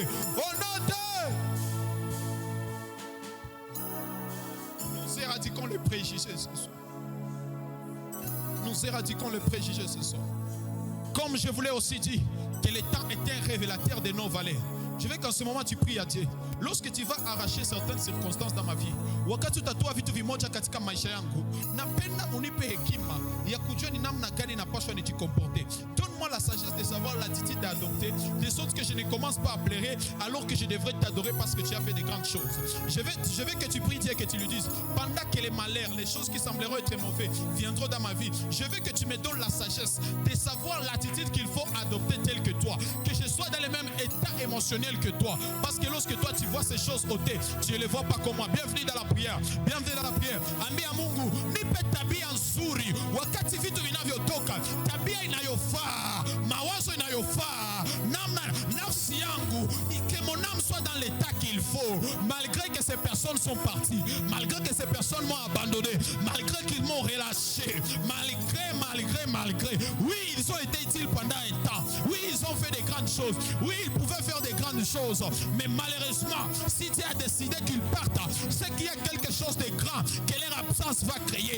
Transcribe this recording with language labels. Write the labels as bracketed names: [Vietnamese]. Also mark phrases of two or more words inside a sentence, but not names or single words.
[French] Au nom de nous éradiquons les préjugés ce soir. Nous éradiquons les préjugés ce soir. Comme je voulais aussi dire que le temps est un révélateur de nos valeurs. Je veux qu'en ce moment tu pries à Dieu. Lorsque tu vas arracher certaines circonstances dans ma vie, wakati utatoa vitu vimoja katika maisha yangu, napenda unipe hekima ya kujua ni namna gani napaswa nijikomporter. Donne-moi la sagesse de savoir l'attitude à adopter, de sorte que je ne commence pas à pleurer alors que je devrais t'adorer parce que tu as fait de grandes choses. Je veux que tu pries Dieu, que tu lui dises, pendant que les malheurs, les choses qui sembleront être mauvais viendront dans ma vie, je veux que tu me donnes la sagesse de savoir l'attitude qu'il faut adopter telle que toi, que je sois dans le même état émotionnel que toi, parce que lorsque toi tu vois ces choses ôtées, tu ne les vois pas comme moi. Bienvenue dans la prière, bienvenue dans la prière. [Swahili] Ambia Mungu, nipe tabia nzuri wakati vitu vinavyotoka, tabia inayofaa, mawazo inayofaa, namna nafsi yangu [French] soit dans l'état qu'il faut, malgré que ces personnes sont parties, malgré que ces personnes m'ont abandonné, malgré qu'ils m'ont relâché, malgré. Oui, ils ont été utiles pendant un temps. Oui, ils ont fait des grandes choses. Oui, ils pouvaient faire des grandes choses. Mais malheureusement, si Dieu a décidé qu'ils partent, c'est qu'il y a quelque chose de grand que leur absence va créer.